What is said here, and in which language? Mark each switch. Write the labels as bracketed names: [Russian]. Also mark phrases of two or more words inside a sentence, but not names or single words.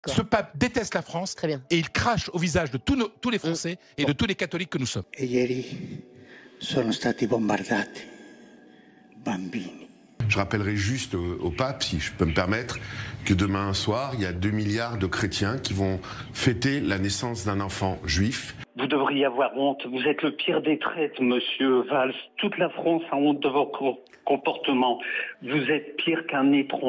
[French] Ce pape déteste la France et il crache au visage de tous les Français et de tous les catholiques que nous sommes. [Italian] E ieri sono stati bombardati bambini. [French] Je rappellerai juste au pape, si je peux me permettre, que demain soir, il y a 2 milliards de chrétiens qui vont fêter la naissance d'un enfant juif. Vous devriez avoir honte. Vous êtes le pire des traîtres, monsieur Valls. Toute la France a honte de vos comportements. Vous êtes pire qu'un étron.